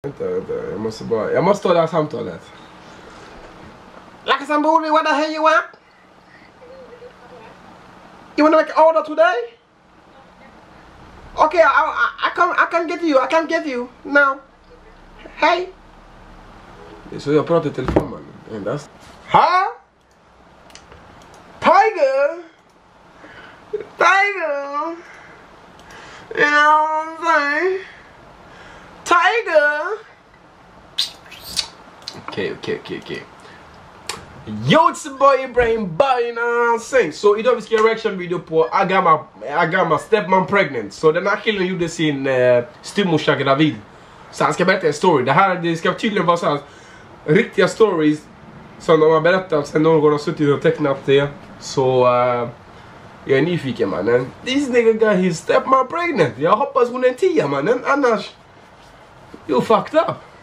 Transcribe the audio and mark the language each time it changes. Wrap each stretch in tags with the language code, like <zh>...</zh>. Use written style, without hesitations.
<sv>Jag måste ta det här samtalet.</sv> <en>Like somebody, what the hell you want? You wanna make an order today? Okay, I can get you now. Hey.</en> <sv>Så jag pratar i telefon, man. Endast. Ha? Tiger?</sv> <en>Tiger? You know what I'm saying? Tiger? Okay. Yo, it's the boy Ibrahim Boy, you know what I'm saying?</en> <sv>So idag vi ska göra reaction video på</sv> <en>I got my stepmom pregnant.</en> <sv>Så den här killen gjorde sin styvmorsa gravid. Så han ska berätta en story. Det ska tydligen vara så här riktiga stories som de har berättat sen någon har suttit och tecknat det. Så jag är nyfiken, mannen.</sv> <en>This nigga got his stepmom pregnant.</en> <sv>Jag hoppas hon är en 10, mannen. Annars</sv> <en>you fucked up.</en>